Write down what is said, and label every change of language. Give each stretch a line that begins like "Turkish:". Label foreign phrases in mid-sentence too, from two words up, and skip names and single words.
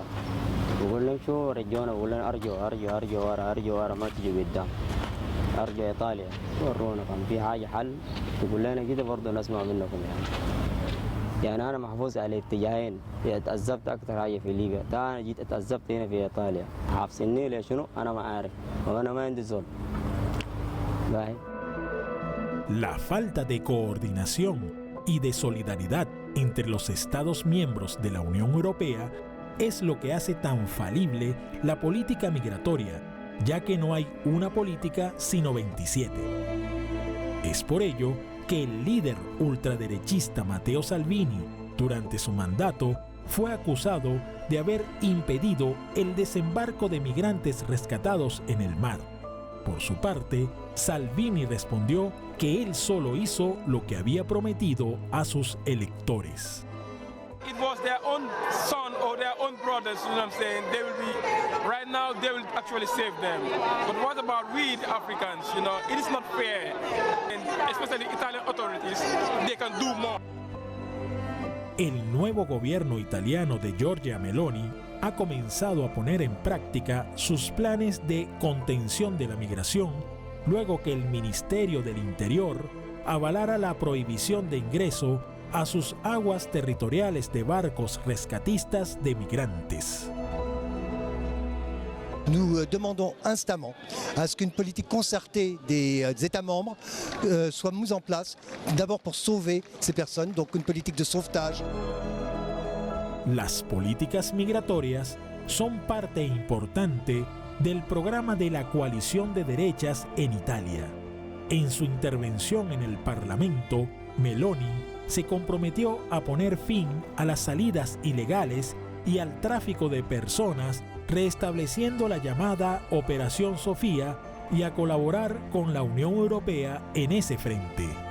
Arabic: بقول لهم شو رجعونا، بقول لهم أرجعوا ورا ما تجوا قدام، أرجع إيطاليا ورونا كان في حاجة حل، تقول لنا كده برضه نسمع منكم يعني أنا محفوظ على اتجاهين، اتعذبت أكثر حاجة في ليبيا، أنا جيت اتعذبت هنا في إيطاليا، حابسني ليه شنو أنا ما عارف، وأنا ما عندي زول.
Spanish: La falta de coordinación y de solidaridad entre los Estados miembros de la Unión Europea es lo que hace tan falible la política migratoria, ya que no hay una política sino 27. Es por ello que el líder ultraderechista Matteo Salvini, durante su mandato, fue acusado de haber impedido el desembarco de migrantes rescatados en el mar. Por su parte, Salvini respondió que él solo hizo lo que había prometido a sus electores.
English: It was their own son or their own brothers, you know what I'm saying? They will be, right now, they will actually save them. But what about we, the Africans, you know? It is not fair. And especially Italian authorities, they can do more.
Spanish: El nuevo gobierno italiano de Giorgia Meloni ha comenzado a poner en práctica sus planes de contención de la migración luego que el Ministerio del Interior avalara la prohibición de ingreso a sus aguas territoriales de barcos rescatistas de migrantes.
French: Nous demandons instamment à ce qu'une politique concertée des États membres soit mise en place, d'abord pour sauver ces personnes, donc une politique de sauvetage.
Spanish: Las políticas migratorias son parte importante del programa de la coalición de derechas en Italia. En su intervención en el Parlamento, Meloni se comprometió a poner fin a las salidas ilegales y al tráfico de personas, restableciendo la llamada Operación Sofía y a colaborar con la Unión Europea en ese frente.